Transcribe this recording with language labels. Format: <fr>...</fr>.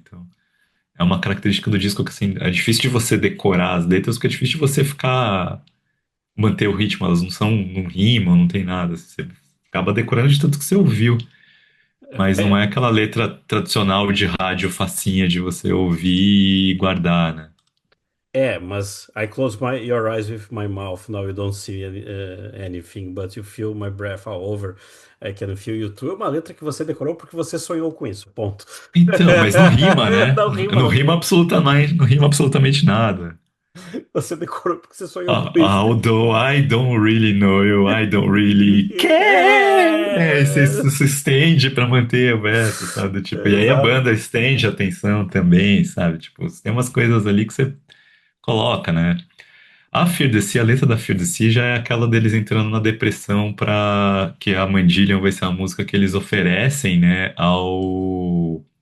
<pt>Então, é uma característica do disco que, assim, é difícil de você decorar as letras, porque é difícil de você manter o ritmo, elas não rimam, não tem nada. Você acaba decorando de tanto que você ouviu, mas não é É, aquela letra tradicional de rádio facinha de você ouvir e guardar, né? mas</pt> <en>I close your eyes with my mouth. Now you don't see anything, but you feel my breath all over. I can feel you too.</en> <pt>É uma letra que você decorou porque você sonhou com isso. Ponto. Então, mas não rima, né? Não rima, Não não rima rima. absolutamente, não rima absolutamente nada. Você decorou porque você sonhou com isso.</pt> <en>Although I don't really know you, I don't really care.</en> <pt>É, se estende pra manter o verso, sabe? Tipo, e aí a Exato. banda estende a atenção também, sabe? Tipo, tem umas coisas ali que você coloca, né? A Fear the Sea, a letra da Fear the Sea já é aquela deles entrando na depressão pra que a Mandillion vai ser a música que eles oferecem, né, ao</pt>